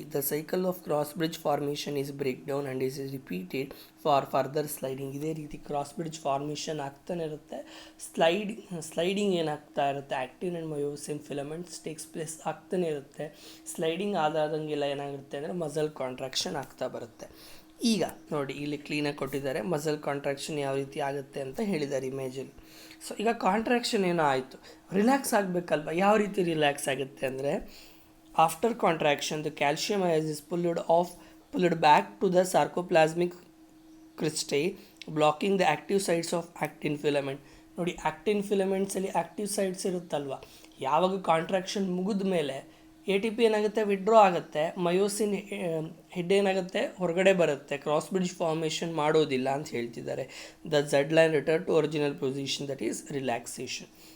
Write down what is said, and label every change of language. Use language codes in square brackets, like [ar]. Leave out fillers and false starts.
[en] The cycle of cross bridge formation is breakdown and is repeated for further sliding. [kn] ಇದೇ ರೀತಿ cross bridge formation ಆಗ್ತಾನೆ ಇರುತ್ತೆ. Sliding ಏನಾಗ್ತಾ ಇರುತ್ತೆ, actin and myosin filaments takes place ಆಗ್ತಾನೆ ಇರುತ್ತೆ. ಸ್ಲೈಡಿಂಗ್ ಆದಾದಂಗೆಲ್ಲ ಏನಾಗಿರುತ್ತೆ ಅಂದರೆ ಮಸಲ್ ಕಾಂಟ್ರಾಕ್ಷನ್ ಆಗ್ತಾ ಬರುತ್ತೆ. ಈಗ ನೋಡಿ, ಇಲ್ಲಿ ಕ್ಲೀನಾಗಿ ಕೊಟ್ಟಿದ್ದಾರೆ, ಮಸಲ್ ಕಾಂಟ್ರಾಕ್ಷನ್ ಯಾವ ರೀತಿ ಆಗುತ್ತೆ ಅಂತ ಹೇಳಿದ್ದಾರೆ ಇಮೇಜಲ್ಲಿ. ಸೊ ಈಗ ಕಾಂಟ್ರಾಕ್ಷನ್ ಏನೋ ಆಯಿತು, ರಿಲ್ಯಾಕ್ಸ್ ಆಗಬೇಕಲ್ವ. ಯಾವ ರೀತಿ ರಿಲ್ಯಾಕ್ಸ್ ಆಗುತ್ತೆ ಅಂದರೆ, [en] After contraction the calcium ions is pulled back to the sarcoplasmic cristae, blocking the active sites of actin filament. [kn] ನೋಡಿ, ಆಕ್ಟಿನ್ ಫಿಲಮೆಂಟ್ಸಲ್ಲಿ ಆಕ್ಟಿವ್ ಸೈಟ್ಸ್ ಇರುತ್ತಲ್ವ, ಯಾವಾಗ ಕಾಂಟ್ರಾಕ್ಷನ್ ಮುಗಿದ ಮೇಲೆ ಎ ಟಿ ಪಿ ಏನಾಗುತ್ತೆ, ವಿಡ್ರಾ ಆಗುತ್ತೆ. ಮಯೋಸಿನ್ ಹೆಡ್ ಏನಾಗುತ್ತೆ, ಹೊರಗಡೆ ಬರುತ್ತೆ, ಕ್ರಾಸ್ ಬ್ರಿಡ್ಜ್ ಫಾರ್ಮೇಷನ್ ಮಾಡೋದಿಲ್ಲ ಅಂತ ಹೇಳ್ತಿದ್ದಾರೆ. [en] The Z line return to original position, that is relaxation.